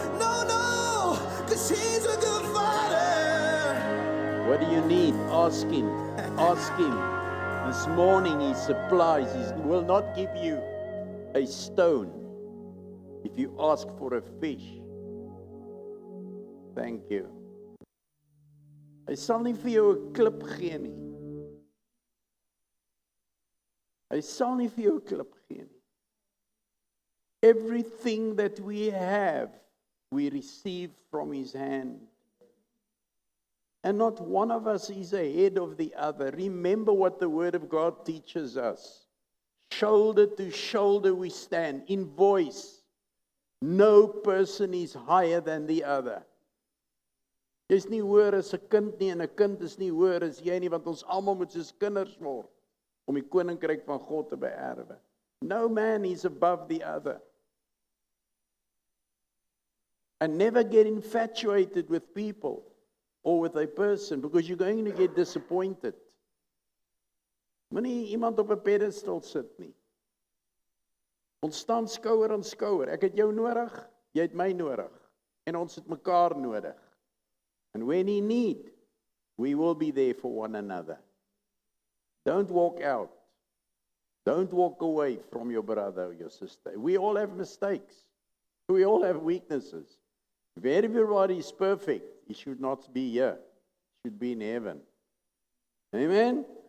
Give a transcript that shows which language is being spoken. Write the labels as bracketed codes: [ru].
[en] No, no, because He's a good Father. What do you need? Ask Him. Ask Him. This morning He supplies. He will not give you a stone if you ask for a fish. Thank you. [af] Hy sal nie vir jou 'n klip gee nie. Hy sal nie vir jou 'n klip gee nie. [en] Everything that we have, we receive from His hand. And not one of us is ahead of the other. Remember what the Word of God teaches us. Shoulder to shoulder we stand in voice. No person is higher than the other. [af] Jy's nie hoër as 'n kind nie en 'n kind is nie hoër as jy nie, want ons almal moet soos kinders word om die koninkryk van God te beerwe. [en] No man is above the other. And never get infatuated with people or with a person, because you're going to get disappointed. [af] Moenie iemand op 'n pedestal sit nie. Ons staan skouer aan skouer. Ek het jou nodig, jy het my nodig. En ons het mekaar nodig. [en] And when in need, we will be there for one another. Don't walk out. Don't walk away from your brother or your sister. We all have mistakes. We all have weaknesses. If everybody is perfect, he should not be here. He should be in heaven. Amen?